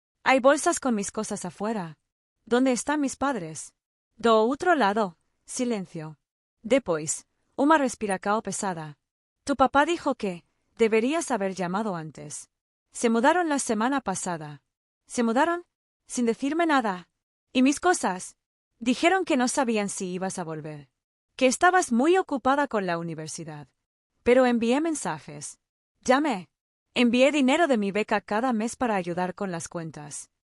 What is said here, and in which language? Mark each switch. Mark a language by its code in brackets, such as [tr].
[es] Hay bolsas con mis cosas afuera. ¿Dónde están mis padres? [pt] Do outro lado, silencio. Depois, uma respiracao pesada. [es] Tu papá dijo que deberías haber llamado antes. Se mudaron la semana pasada. ¿Se mudaron? Sin decirme nada. ¿Y mis cosas? Dijeron que no sabían si ibas a volver. Que estabas muy ocupada con la universidad. Pero envié mensajes. Llamé. Envié dinero de mi beca cada mes para ayudar con las cuentas.